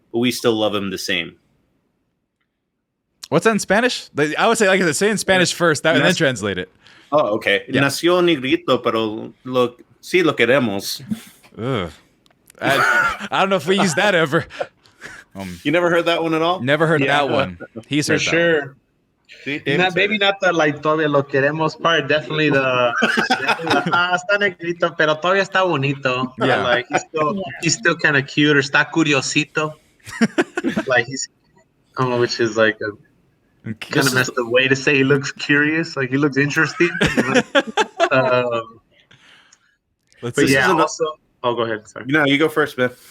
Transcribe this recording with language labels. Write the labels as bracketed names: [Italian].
[English] But we still love him the same. What's that in Spanish? I would say, like I said, say in Spanish first, and then translate it. Oh, okay. Yeah. [Spanish] Nació negrito, pero sí lo queremos. Ugh. [English] I don't know if we use that ever. You never heard that one at all? Never heard that one. He's heard for sure. Maybe not the like [Spanish] todavía lo queremos [English] part. Definitely the [Spanish] está negrito, pero todavía está bonito. [English] Yeah, like he's still kind of cute, or [Spanish] está curiosito. [English] Like he's, I don't know, which is like a kind of messed up way to say he looks curious. Like he looks interesting. But yeah, also. Oh, go ahead. Sorry. No, you go first, man.